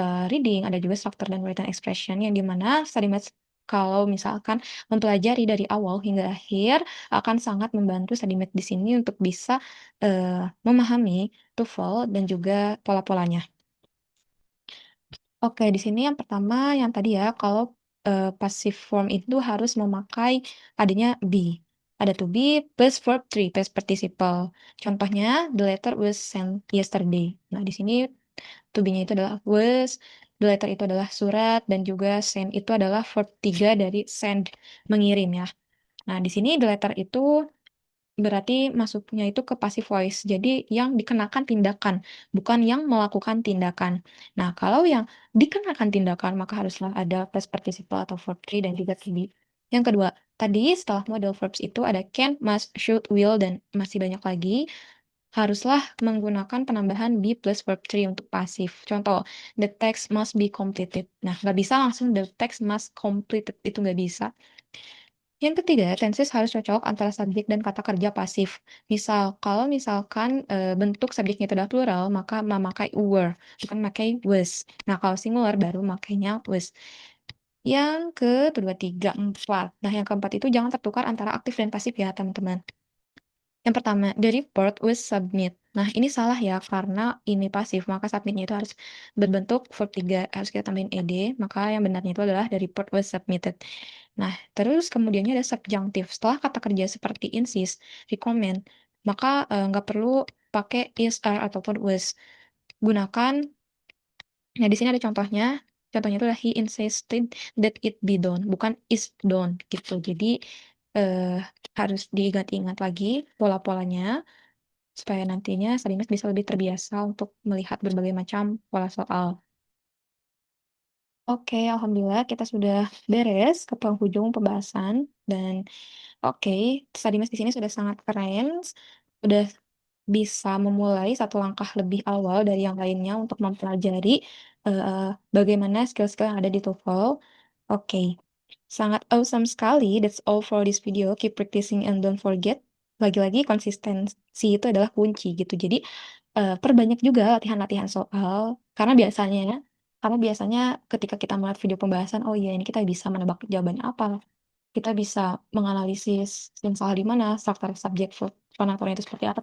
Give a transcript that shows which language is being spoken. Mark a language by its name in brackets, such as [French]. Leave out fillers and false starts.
[Indonesian] reading, ada juga structure dan written expression, yang dimana study maths kalau misalkan mempelajari dari awal hingga akhir akan sangat membantu study maths di sini untuk bisa memahami TOEFL dan juga pola-polanya. Oke, di sini yang pertama yang tadi ya, kalau passive form itu harus memakai adanya be. Ada to be plus verb 3, past participle. Contohnya, [English] the letter was sent yesterday. [Indonesian] Nah, di sini to be-nya itu adalah was, the letter itu adalah surat, dan juga send itu adalah verb 3 dari send, mengirim ya. Nah, di sini the letter itu berarti masuknya itu ke passive voice. Jadi yang dikenakan tindakan, bukan yang melakukan tindakan. Nah, kalau yang dikenakan tindakan, maka haruslah ada past participle atau verb 3 dan juga to be. Yang kedua, tadi setelah model verbs itu ada can, must, should, will, dan masih banyak lagi. Haruslah menggunakan penambahan be plus verb 3 untuk pasif. Contoh, [English] the text must be completed. [Indonesian] Nah, nggak bisa langsung [English] the text must completed. [Indonesian] Itu nggak bisa. Yang ketiga, tenses harus cocok antara subjek dan kata kerja pasif. Kalau misalkan bentuk subjeknya itu adalah plural, maka memakai were, bukan memakai was. Nah, kalau singular baru makainya was. Yang kedua, tiga, empat. Nah, yang keempat itu jangan tertukar antara aktif dan pasif ya, teman-teman. Yang pertama, [English] the report was submit. [Indonesian] Nah, ini salah ya, karena ini pasif, maka submitnya itu harus berbentuk verb 3, harus kita tambahin ed, maka yang benarnya itu adalah [English] the report was submitted. [Indonesian] Nah, terus kemudiannya ada subjunctive. Setelah kata kerja seperti insist, recommend, maka nggak perlu pakai is, are, ataupun was. Gunakan, nah di sini ada contohnya. Contohnya itu adalah [English] he insisted that it be done, [Indonesian] bukan is done gitu. Jadi eh, harus diingat-ingat lagi pola-polanya supaya nantinya Sabinas bisa lebih terbiasa untuk melihat berbagai macam pola soal. Oke, alhamdulillah kita sudah beres ke penghujung pembahasan dan oke, Sabinas di sini sudah sangat keren, sudah bisa memulai satu langkah lebih awal dari yang lainnya untuk mempelajari bagaimana skill-skill yang ada di TOEFL. Oke, sangat awesome sekali. [English] That's all for this video. Keep practicing and don't forget. [Indonesian] Lagi-lagi konsistensi itu adalah kunci gitu. Jadi perbanyak juga latihan-latihan soal karena biasanya ketika kita melihat video pembahasan, oh iya ini kita bisa menebak jawabannya apa, kita bisa menganalisis yang salah di mana, struktur subjek penontonnya itu seperti apa.